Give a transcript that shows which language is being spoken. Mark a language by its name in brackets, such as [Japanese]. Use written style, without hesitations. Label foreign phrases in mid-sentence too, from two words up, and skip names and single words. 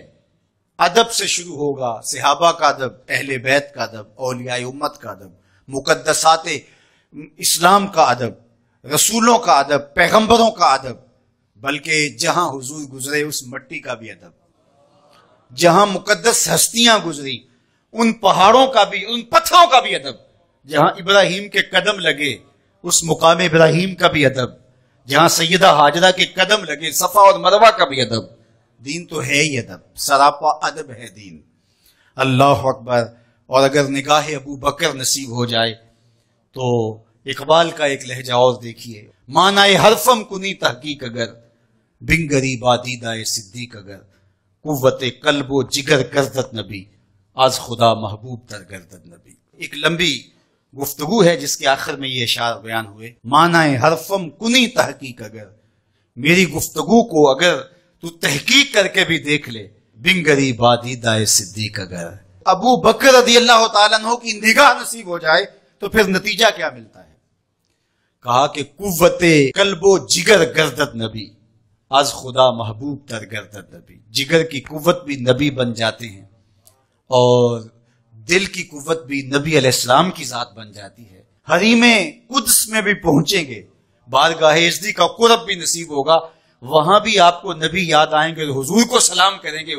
[Urdu] ادب سے شروع ہوگا، صحابہ کا ادب، اہل بیت کا ادب، اولیاء امت کا ادب، مقدسات اسلام کا ادب، رسولوں کا ادب، پیغمبروں کا ادب، بلکہ جہاں حضور گزرے اس مٹی کا بھی ادب، جہاں مقدس ہستیاں گزری ان پہاڑوں کا بھی، ان پتھروں کا بھی ادب، جہاں ابراہیم کے قدم لگے اس مقام ابراہیم کا بھی ادب، جہاں سیدہ ہاجرہ کے قدم لگے صفا اور مروہ کا بھی ادب. دین تو ہے ہی ادب، سراپا ادب ہے دین. [Arabic] اللہ اکبر. [Urdu] اور اگر نگاہ ابو بکر نصیب ہو جائے تو اقبال کا ایک لہجہ اور دیکھیے. [Persian] معنی حرفم کنی تحقیق اگر، بنگری بادیدہ صدیق اگر، قوت قلب و جگر گردت نبی، آز خدا محبوب در گردت نبی. [Urdu] ایک لمبی گفتگو ہے جس کے آخر میں یہ اشعار بیان ہوئے. [Persian] معنی حرفم کنی تحقیق اگر، [Urdu] میری گفتگو کو اگر تو تحقیق کر کے بھی دیکھ لے، [Persian] بنگری بادیدہ صدیق اگر. [Urdu] ابو بکر [Arabic] رضی اللہ تعالیٰ عنہ [Urdu] کی نگاہ نصیب ہو جائے تو پھر نتیجہ کیا ملتا ہے؟ کہا کہ [Persian] قوت قلب و جگر گردت نبی، از خدا محبوب در گردت نبی. [Urdu] جگر کی قوت بھی نبی بن جاتے ہیں اور دل کی قوت بھی نبی [Arabic] علیہ السلام [Urdu] کی ذات بن جاتی ہے. حریم قدس میں بھی پہنچیں گے، بارگاہ ازدی کا قرب بھی نصیب ہوگا، وہاں بھی آپ کو نبی یاد آئیں گے، حضور کو سلام کریں گے.